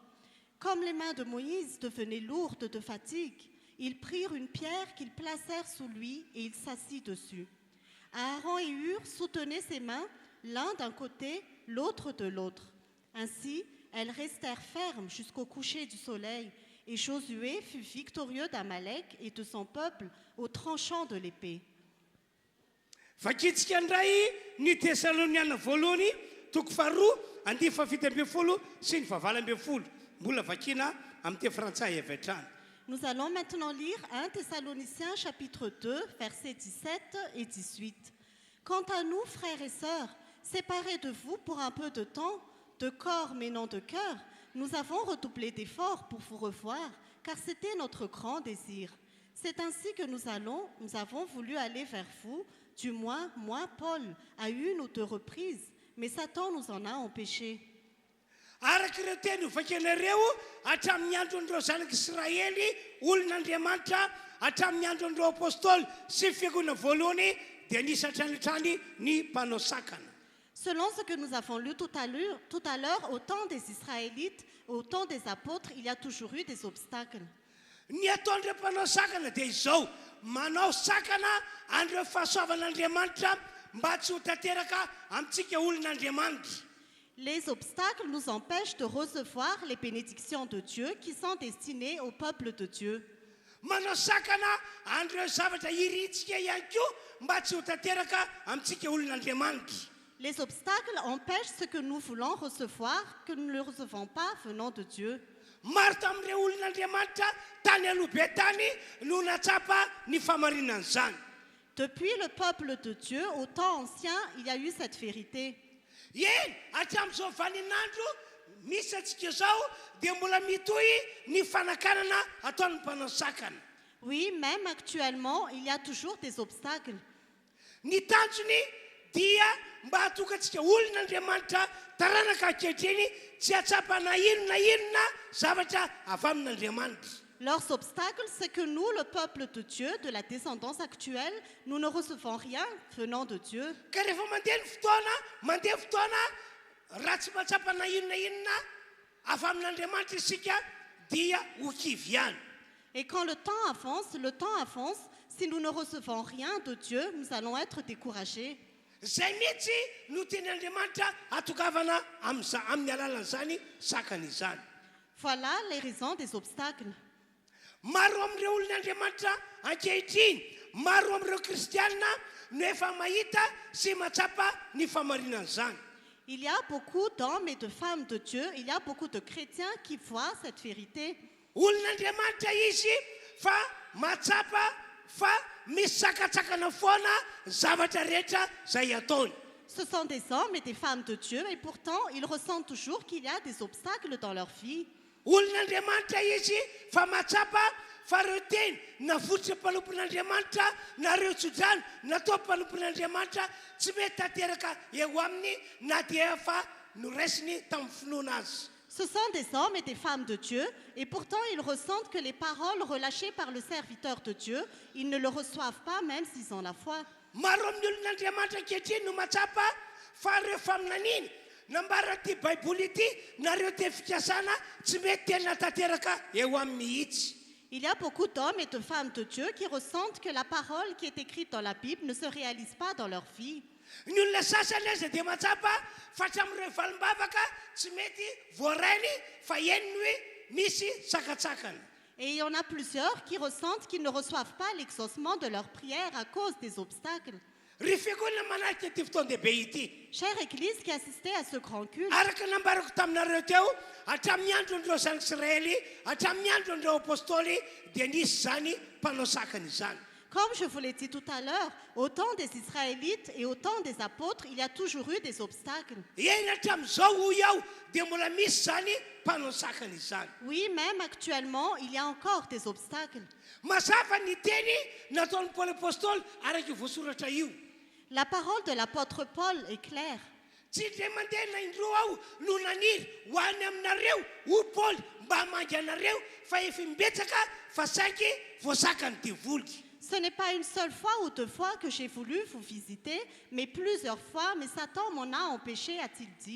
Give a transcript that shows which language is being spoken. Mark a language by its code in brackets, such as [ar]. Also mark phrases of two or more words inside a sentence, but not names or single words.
[fr] Comme les mains de Moïse devenaient lourdes de fatigue, ils prirent une pierre qu'ils placèrent sous lui et il s'assit dessus. Aaron et Hur soutenaient ses mains, l'un d'un côté, l'autre de l'autre. Ainsi, elles restèrent fermes jusqu'au coucher du soleil, et Josué fut victorieux d'Amalek et de son peuple au tranchant de l'épée. [mg] Vakitsika ndray ny Tesaloniana voalohany toko faharoa andiny fahafito ambin'ny folo sy ny fahavalo ambin'ny folo. Mbola vakina amin'ny teny frantsay avy hatrany. [fr] Nous allons maintenant lire 1 Thessaloniciens chapitre 2, versets 17 et 18. Quant à nous, frères et sœurs, séparés de vous pour un peu de temps, de corps mais non de cœur, nous avons redoublé d'efforts pour vous revoir, car c'était notre grand désir. C'est ainsi que nous avons voulu aller vers vous, du moins moi, Paul, à une ou deux reprises, mais Satan nous en a empêchés. [mg] Arak'ireo teny vakinareo hatramin'ny andron'ireo zanak'Israely olon'Andriamanitra hatramin'ny andron'ireo apôstôly sy fiangonana voalohany dia nisy hatranitrany ny mpanao sakana. [fr] Selon ce que nous avons lu tout à l'heure, au temps des Israélites, au temps des apôtres, il y a toujours eu des obstacles. [mg] Ny ataon'ireo mpanao sakana dia izao, manao sakana an'ireo fahasoavan'Andriamanitra mba tsy ho tanteraka amintsika olon'Andriamanitra. [fr] Les obstacles nous empêchent de recevoir les bénédictions de Dieu qui sont destinées au peuple de Dieu. [mg] Manao sakana an'ireo zavatra iritsika ihany koa mba tsy ho tanteraka amintsika olon'Andriamanitra. [fr] Les obstacles empêchent ce que nous voulons recevoir, que nous ne le recevons pas venant de Dieu. [mg] Maro tamin'ireo olon'Andriamanitra tany aloha be tany no natsapa ny famarinan'izany. [fr] Depuis le peuple de Dieu, au temps ancien, il y a eu cette vérité. [mg] Eny, hatramin'izao vaninandro misy atsika zao dia mbola mitohy ny fanakanana ataon'ny mpanao sakana. [fr] Oui, même actuellement, il y a toujours des obstacles. [mg] Ny tanjony dia mba hatokantsika olon'Andriamanitra taranaka ankehitriny tsy hatsapa na inona zavatra avy amin'Andriamanitra. [fr] Leurs obstacles, c'est que nous, le peuple de Dieu, de la descendance actuelle, nous ne recevons rien venant de Dieu. [mg] Ka rehefa mandeha fotoana raha tsy mahatsapa na inona avy amin'Andriamanitra isika dia ho kivy ihany. [fr] Et quand le temps avance, si nous ne recevons rien de Dieu, nous allons être découragés. [mg] Zay mihitsy no teny'Andriamanitra atokavana amin'ny alalan'izany sakana izany. [fr] Voilà les raisons des obstacles. [mg] Maro amin'ireo olon'Andriamanitra ankehitriny, maro amin'ireo kristianina no efa mahita sy matsapa ny famarinan'izany. [fr] Il y a beaucoup d'hommes et de femmes de Dieu, il y a beaucoup de chrétiens qui voient cette vérité. [mg] Olon'Andriamanitra izy fa matsapa fa misy sakatsakana foana zavatra rehetra zay ataony. [fr] Ce sont des hommes et des femmes de Dieu, et pourtant, ils ressentent toujours qu'il y a des obstacles dans leur vie. [mg] Olon'Andriamanitra izy fa matsapa fa reo teny navototra mpanompon'Andriamanitra nareo tsodrano natao mpanompon'Andriamanitra tsy mety tanteraka eo aminy na dia efa noraisiny tamin'ny finoana azy. [fr] Ce sont des hommes et des femmes de Dieu, et pourtant ils ressentent que les paroles relâchées par le serviteur de Dieu, ils ne le reçoivent pas même s'ils ont la foi. [mg] Maro amin'ny olon'Andriamanitra ankehitriny no matsapa fa reo faminaniny nambara ty baiboly ity nareo te fikasana tsy mety tena tanteraka eo amin'ny mihitsy. [fr] Il y a beaucoup d'hommes et de femmes de Dieu qui ressentent que la parole qui est écrite dans la Bible ne se réalise pas dans leur vie. [mg] Ny olona sasany aza dia matsapa fa hatramin'ireo valimbavaka tsy mety voarainy fa eniny hoe misy sakatsakana. [fr] Et il y en a plusieurs qui ressentent qu'ils ne reçoivent pas l'exaucement de leur prière à cause des obstacles. [mg] Ry fiangonana manaraka ity fotoan-dehibe ity. [fr] Chère Église qui assistait à ce grand culte, [mg] Araka nambarako taminareo teo hatramin'ny andron'ireo zanak'Israely hatramin'ny andron'ireo apôstôly dia nisy zany mpanao sakana izany. [fr] comme je vous l'ai dit tout à l'heure, au temps des Israélites et au temps des apôtres, il y a toujours eu des obstacles. [mg] Eny hatramin'izao hoy aho dia mbola misy zany mpanao sakana izany. [fr] Oui, même actuellement, il y a encore des obstacles. [mg] Mazava ny teny nataon'ny Paoly apôstôly araka voasoratra io. [fr] La parole de l'apôtre Paul est claire. [mg] Tsy indray mandeha na indroa aho no naniry ho any aminareo ho Paoly mba hamangy anareo fa efa mimbetsaka fa saingy voasakany devoly. [fr] Ce n'est pas une seule fois ou deux fois que j'ai voulu vous visiter, mais plusieurs fois, mais Satan m'en a empêché, a-t-il dit.